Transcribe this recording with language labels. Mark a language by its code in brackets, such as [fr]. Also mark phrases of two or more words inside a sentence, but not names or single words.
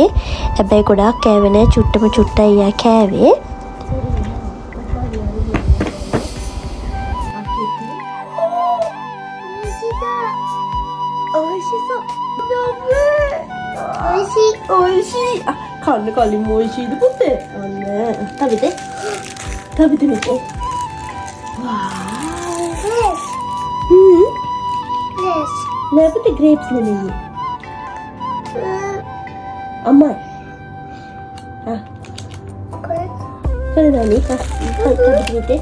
[si] හැබැයි ගොඩාක් කෑවේ නෑ. චුට්ටයි යා කෑවේ. ඔයිෂි. කන්න කලින් ඔයිෂිද පුතේ? අන්න. [ja] 食べてみて。 [te] わー。లేకపోతే గ్రేప్స్ නෙමෙයි. [ja] అమ్మాయి. これ何か食べてみて。